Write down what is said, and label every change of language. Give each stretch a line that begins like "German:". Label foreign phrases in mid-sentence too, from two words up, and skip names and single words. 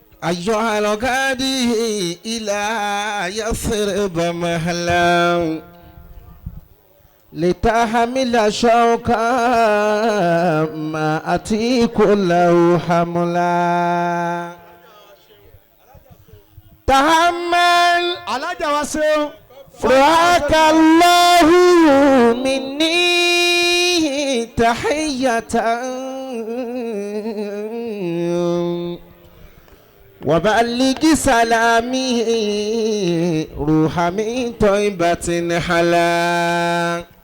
Arabic: أيها الغادي إلى يثرب مهلا لتحمل شوكا ما أتيك له حملا تحمل
Yoruba: alájà wa ṣeun.
Arabic: رعاك الله مني تحية وبلغ سلامي روح من طيبة حلا